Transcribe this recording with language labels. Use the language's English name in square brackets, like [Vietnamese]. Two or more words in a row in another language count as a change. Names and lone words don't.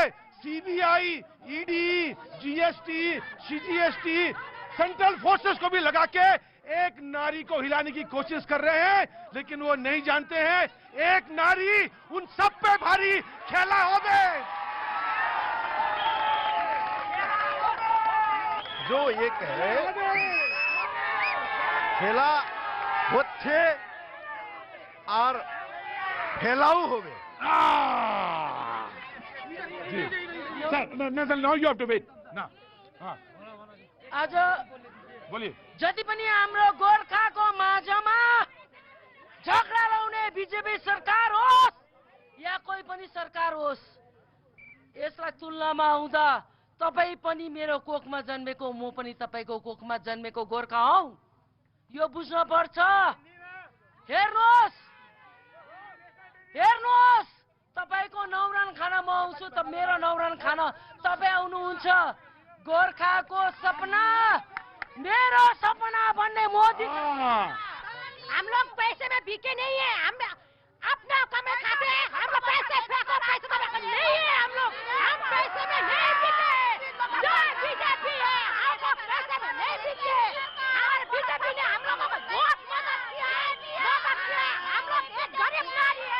[Hindi] सीबीआई, ईडी, जीएसटी, सीजीएसटी, सेंट्रल फोर्सेस को भी लगा के एक नारी को हिलाने की कोशिश कर रहे हैं, लेकिन वो नहीं जानते हैं एक नारी उन सब पे भारी खेला हो गए। जो ये कहे [Bangla] খেলা হচ্ছে [Hindi] और फैलाऊ हो गए। [English] Now you have to wait. Now. [Hindi] आज बोलिए। [Nepali] जति पनि हाम्रो गोर्खाको माझमा झगडा लाउने बीजेपी सरकार होस् या कोही पनि सरकार होस्, यसलाई तुलनामा आउँदा तपाई पनि मेरो कोखमा जन्मेको, म पनि तपाईको कोखमा जन्मेको गोर्खा हौ, यो बुझ्न पर्छ। हेर्नुहोस्, हेर्नुहोस्, तपाईको नौरान खाना म आउँछु त मेरो नौरान खाना तपाई आउनुहुन्छ। गोर्खाको सपना मेरो सपना भन्ने मोदी। [Hindi] हम लोग पैसे में बिके नहीं है, हम अपना कमाई खाते हैं, हम लोग पैसे फेंको, पैसे तो नहीं है, हम लोग हम पैसे में नहीं बिके। जो बीजेपी है हम लोग पैसे में नहीं बिके। हमारे बीजेपी ने हम लोगों को बहुत मदद किया है, हम लोग एक गरीब नारी है।